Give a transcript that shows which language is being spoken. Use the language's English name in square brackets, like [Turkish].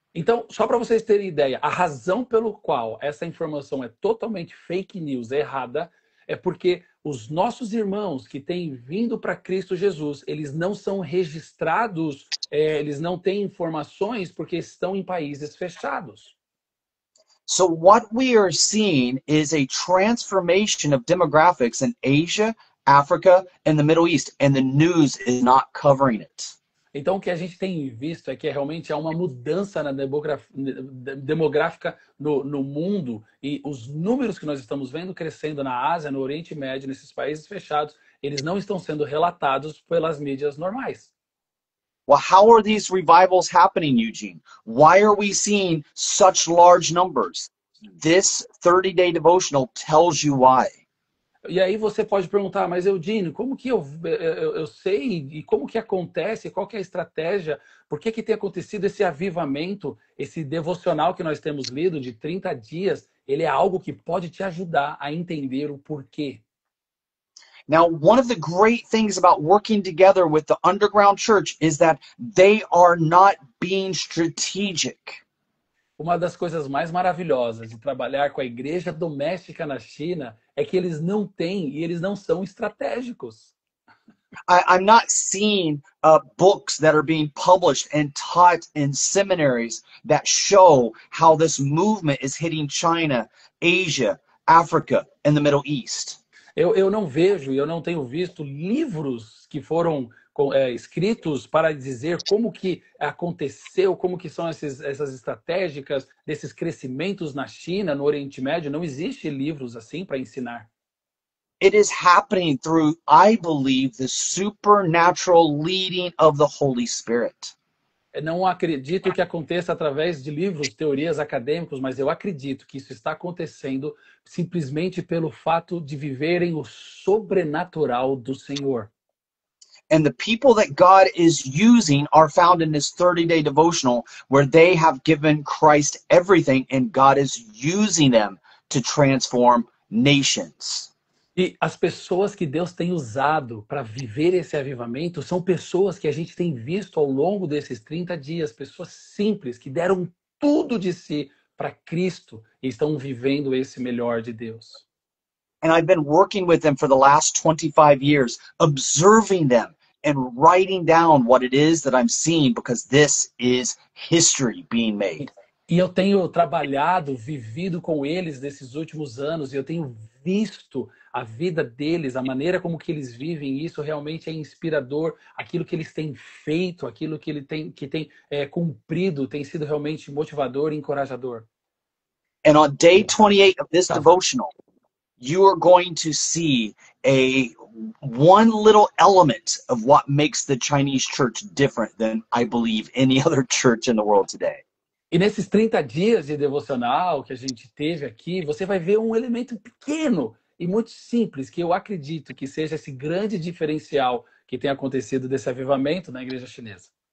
[Portuguese] Então, só para vocês terem ideia, a razão pelo qual essa informação é totalmente fake news, errada, é porque os nossos irmãos que têm vindo para Cristo Jesus, eles não são registrados, eles não têm informações porque estão em países fechados. [English] So what we are seeing is a transformation of demographics in Asia, Africa, and the Middle East, and the news is not covering it. [Portuguese] Então, o que a gente tem visto é que realmente há uma mudança na demográfica no mundo, e os números que nós estamos vendo crescendo na Ásia, no Oriente Médio, nesses países fechados, eles não estão sendo relatados pelas mídias normais. [English] Well, how are these revivals happening, Eugene? Why are we seeing such large numbers? This 30-day devotional tells you why. [Portuguese] E aí você pode perguntar, mas Eudine, como que eu sei e como que acontece, qual que é a estratégia, por que tem acontecido esse avivamento, esse devocional que nós temos lido de 30 dias, ele é algo que pode te ajudar a entender o porquê. [English] Now, one of the great things about working together with the underground church is that they are not being strategic. [Portuguese] Uma das coisas mais maravilhosas de trabalhar com a igreja doméstica na China é que eles não têm e eles não são estratégicos. [English] I'm not seeing books that are being published and taught in seminaries that show how this movement is hitting China, Asia, Africa, and the Middle East. [Portuguese] Eu não vejo e eu não tenho visto livros que foram escritos para dizer como que aconteceu, como que são essas estratégicas desses crescimentos na China, no Oriente Médio. Não existe livros assim para ensinar. [English] It is happening through, I believe, the supernatural leading of the Holy Spirit. [Portuguese] não acredito que aconteça através de livros, teorias acadêmicos, mas eu acredito que isso está acontecendo simplesmente pelo fato de viverem o sobrenatural do Senhor. [English] And the people that God is using are found in this 30-day devotional where they have given Christ everything and God is using them to transform nations. [Portuguese] E as pessoas que Deus tem usado para viver esse avivamento são pessoas que a gente tem visto ao longo desses 30 dias, pessoas simples que deram tudo de si para Cristo e estão vivendo esse melhor de Deus. [English] And I've been working with them for the last 25 years, observing them and writing down what it is that I'm seeing because this is history being made. [Portuguese] E eu tenho trabalhado, vivido com eles nesses últimos anos, e eu tenho visto a vida deles, a maneira como que eles vivem, isso realmente é inspirador. Aquilo que eles têm feito, aquilo que que tem cumprido, tem sido realmente motivador e encorajador. [English] And on day 28 of this devotional, you are going to see one little element of what makes the Chinese church different than I believe any other church in the world today. [Portuguese] E nesses 30 dias de devocional que a gente teve aqui, você vai ver um elemento pequeno e muito simples, que eu acredito que seja esse grande diferencial que tem acontecido desse avivamento na igreja chinesa.